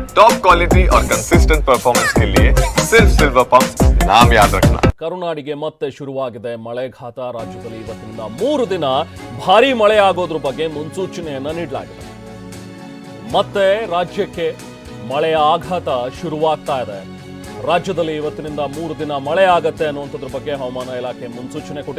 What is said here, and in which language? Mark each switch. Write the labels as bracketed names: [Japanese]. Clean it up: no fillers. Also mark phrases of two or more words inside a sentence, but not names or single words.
[English] top quality [Hindi] और [English] consistent performance [Hindi] के लिए सिर्फ सिल्वर पंप नाम याद रखना। [Kannada] ಕರುನಾಡಿಗೆ ಮತ್ತೆ ಶುರುವಾಗಿದೆ ಮಳೆಘಾತ. ರಾಜ್ಯದಲ್ಲಿ ಇವತ್ತಿನಿಂದ 3 ದಿನ ಭಾರೀ ಮಳೆ ಆಗೋದ್ರ ಬಗ್ಗೆ ಮುನ್ಸೂಚನೆಯನ್ನ ನೀಡಲಾಗಿದೆ. ಮತ್ತೆ ರಾಜ್ಯಕ್ಕೆ ಮಳೆಯ ಆಘಾತ ಶುರುವಾಗ್ತಾ ಇದೆ. ರಾಜ್ಯದಲ್ಲಿ ಇವತ್ತಿನಿಂದ 3 ದಿನ ಮಳೆ ಆಗತ್ತೆ ಅನ್ನುವಂಥದ್ರ ಬಗ್ಗೆ ಹವಾಮಾನ ಇಲಾಖೆ ಮುನ್ಸೂಚನೆ ಕೊಟ್ಟಿದೆ.